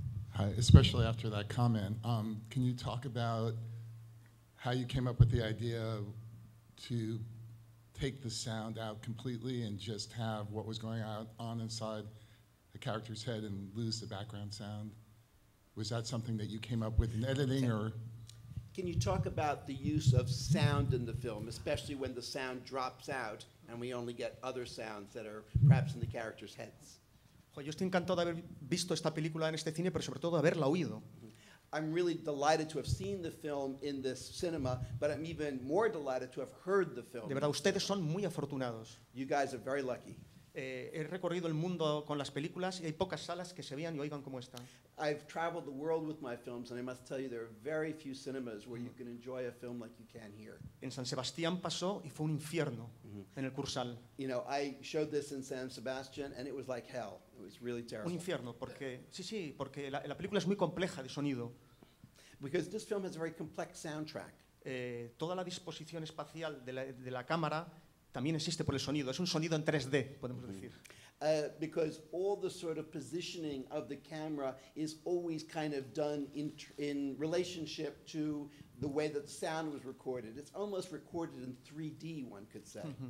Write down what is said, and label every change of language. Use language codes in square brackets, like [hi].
[en] Hi, especially after that comment, can you talk about how you came up with the idea to take the sound out completely and just have what was going on inside the character's head and lose the background sound? Was that something that you came up with in editing, or? Can you talk about the use of sound in the film, especially when the sound drops out and we only get other sounds that are perhaps in the characters' heads? [es] Yo estoy encantado de haber visto esta película en este cine, pero sobre todo de haberla oído. [en] I'm really delighted to have seen the film in this cinema, but I'm even more delighted to have heard the film. [es] De verdad, ustedes son muy afortunados. [en] You guys are very lucky. [es] He recorrido el mundo con las películas y hay pocas salas que se vean y oigan como esta. [en] I've traveled the world with my films, and I must tell you there are very few cinemas where you can enjoy a film like you can here. [es] En San Sebastián pasó y fue un infierno en el Cursal. [en] You know, I showed this in San Sebastian, and it was like hell. It was really [es] Un [en] terrible. [es] infierno, porque la película es muy compleja de sonido. [en] Because this film has a very complex soundtrack. [es] Toda la disposición espacial de la cámara también existe por el sonido. Es un sonido en 3D, podemos decir. [en] Because all the sort of positioning of the camera is always kind of done in relationship to the way that the sound was recorded. It's almost recorded in 3D, one could say.